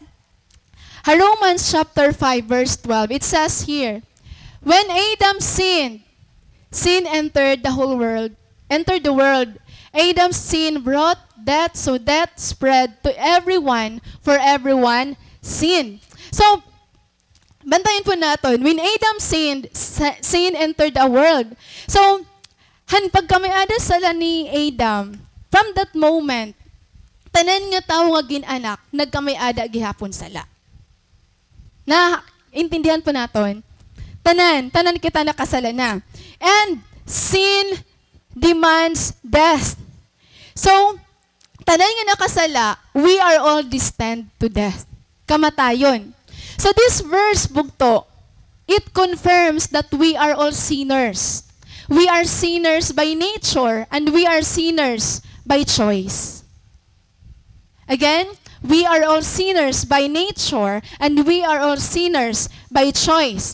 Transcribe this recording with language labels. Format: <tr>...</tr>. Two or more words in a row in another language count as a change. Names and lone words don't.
<en>Romans chapter 5 verse 12, it says here, when Adam sinned, sin entered the world. Adam's sin brought death, so death spread to everyone, for everyone sinned. So,</en> <tl>bantayan po natin,</tl> <en>when Adam sinned, sin entered the world. So,</en> <ceb>pagkamiada sala ni Adam,</ceb> <en>from that moment,</en> <ceb>tanan nga tao nga ginanak, nagkamiada gihapon sala. Na,</ceb> <tl>intindihan po natin,</tl> <ceb>tanan kita nakasala na.</ceb> <en>And, sin demands death. So,</en> <ceb>tanan nga nakasala,</ceb> <en>we are all destined to death.</en> <ceb>Kamatayon.</ceb> <en>So this verse, bugto, it confirms that we are all sinners. We are sinners by nature and we are sinners by choice. Again, we are all sinners by nature and we are all sinners by choice.</en>